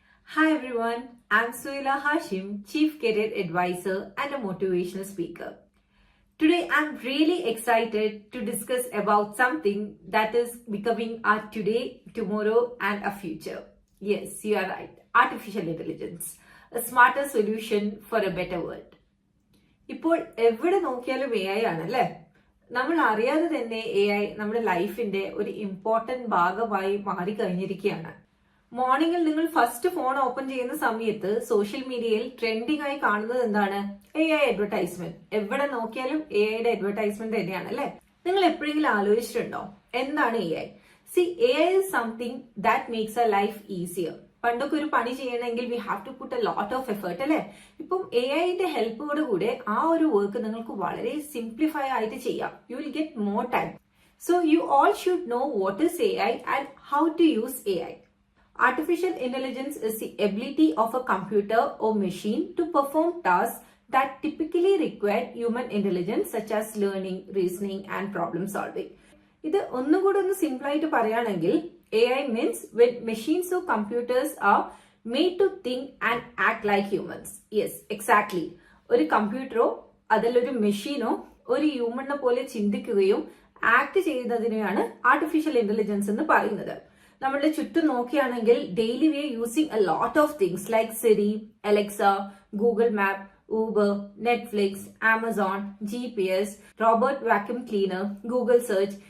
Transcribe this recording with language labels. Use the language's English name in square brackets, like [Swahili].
[English] Hi everyone, I'm Suila Hashim, Chief Career Advisor and a motivational speaker. Today I'm really excited to discuss about something that is becoming our today, tomorrow and our future. Yes, you are right. Artificial intelligence, a smarter solution for a better world. [Malayalam] ഇപ്പോൾ എവിടെ നോക്കിയാലും A I ആണല്ലേ. നമ്മൾ അറിയാതെ തന്നെ A I നമ്മുടെ ലൈഫിന്റെ ഒരു ഇമ്പോർട്ടന്റ് ഭാഗമായി മാറിക്കഴിഞ്ഞിരിക്കുകയാണ്. മോർണിംഗിൽ നിങ്ങൾ ഫസ്റ്റ് ഫോൺ ഓപ്പൺ ചെയ്യുന്ന സമയത്ത് സോഷ്യൽ മീഡിയയിൽ ട്രെൻഡിംഗ് ആയി കാണുന്നത് എന്താണ്? A I advertisement. എവിടെ നോക്കിയാലും എ ഐയുടെ അഡ്വർടൈസ്മെന്റ് തന്നെയാണ് അല്ലെ. നിങ്ങൾ എപ്പോഴെങ്കിലും ആലോചിച്ചിട്ടുണ്ടോ എന്താണ് A I? [English] A I is something that makes a life easier. [Malayalam] പണ്ടൊക്കെ ഒരു പണി ചെയ്യണമെങ്കിൽ [English] We have to put a lot of effort അല്ലെ. [Malayalam] ഇപ്പം എ ഐന്റെ ഹെൽപ്പോട് കൂടെ ആ ഒരു വർക്ക് നിങ്ങൾക്ക് വളരെ സിംപ്ലിഫൈ ആയിട്ട് ചെയ്യാം. [English] You will get more time. So you all should know what is A I and how to use A I. Artificial intelligence is the ability of a computer or machine to perform tasks that typically require human intelligence such as learning, reasoning and problem solving. [Malayalam] ഇത് ഒന്നുകൂടെ ഒന്ന് simple ആയിട്ട് പറയുകയാണെങ്കിൽ [English] A I means when machines or computers are made to think and act like humans. Yes, exactly. [Malayalam] ഒരു കമ്പ്യൂട്ടറോ അതിലൊരു മെഷീനോ ഒരു ഹ്യൂമനെ പോലെ ചിന്തിക്കുകയും ആക്ട് ചെയ്യുന്നതിനെയാണ് ആർട്ടിഫിഷ്യൽ ഇന്റലിജൻസ് എന്ന് പറയുന്നത്. നമ്മളുടെ ചുറ്റും നോക്കുകയാണെങ്കിൽ [English] Daily we are using a lot of things like Siri, Alexa, Google map, Uber, Netflix, Amazon, GPS, robot vacuum cleaner, Google search.